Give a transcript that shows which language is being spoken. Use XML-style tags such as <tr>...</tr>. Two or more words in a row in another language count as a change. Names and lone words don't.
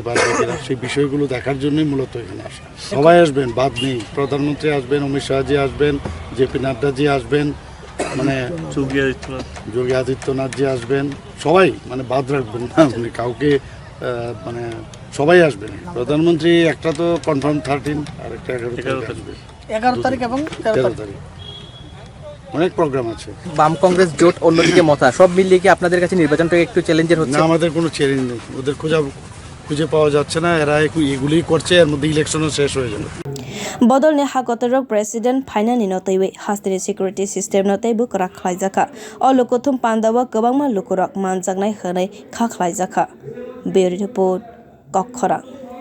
<bn>পারবে কিনা সেই বিষয়গুলো দেখার জন্যই মূলত এখানে আসা সবাই আসবেন বাদ নেই প্রধানমন্ত্রী আসবেন অমিত শাহজি আসবেন জেপি নাড্ডাজি আসবেন মানে যোগী আদিত্যনাথজি আসবেন সবাই মানে বাদ রাখবেন না উনি কাউকে মানে সবাই আসবেন প্রধানমন্ত্রী একটা তো কনফার্ম 13 আর একটা 11 তারিখ এবং 13 তারিখ অনেক প্রোগ্রাম আছে বাম কংগ্রেস জোট অন্যদিকে মতা সব মিলিয়ে কি আপনাদের কাছে নির্বাচনটা একটু চ্যালেঞ্জের হচ্ছে না আমাদের কোনো চ্যালেঞ্জ নেই ওদের খুঁজে পাওয়া যাচ্ছে না এরা এগুলোই করছে এর মধ্যে ইলেকশনও শেষ হয়ে যাবে</bn> <trp>bodol ni hakotor President Finani no taiwi haste</trp> <en>security system</en> <trp>no taibu krak khlaijaka o Lukothum panda wa gobangma lukurok manjaknai hwnai kha khlaijaka</trp> <en>Bureau report</en> <trp>Kokkhora</trp>